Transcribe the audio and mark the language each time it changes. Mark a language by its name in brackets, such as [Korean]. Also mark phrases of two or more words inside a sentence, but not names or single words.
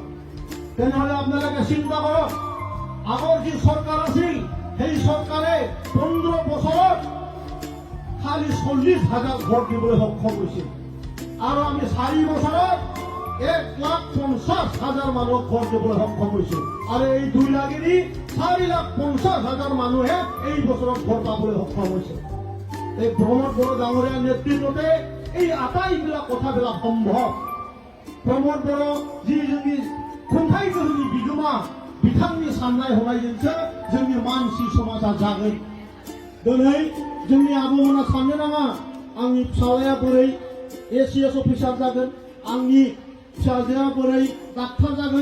[Assamese] তেনেহলে আপোনালোকে চিন্তা কৰক, আগৰ যি চৰকাৰ আছিল সেই চৰকাৰে 15 বছৰত খালি 40,000 ঘৰ দিবলৈ সক্ষম হৈছিল, আৰু আমি 4 বছৰত 1,50,000 মানুহক ঘৰ দিবলৈ সক্ষম হৈছিল, আৰু এই 2 লাগেদি 4,50,000 মানুহে এই বছৰত ঘৰ পাবলৈ সক্ষম হৈছে। এই প্ৰমোদ বড়ো ডাঙৰীয়াৰ নেতৃত্বতে এই আটাইবিলাক কথাবিলাক সম্ভৱ। [Bodo] प्रमोद बड़ो जी जोंनि खुंथाइ गोहोनि बिगोमा बिथांनि साननाय हनायजोंसो जोंनि मानसि समाजा जागोन। दिनै जोंनि आबौमोना साननो नाङा आंनि फिसालाया बोरै [English] ACS officer [Bodo] जागोन, आंनि फिसाजोआ बोरै डाक्टार जागोन।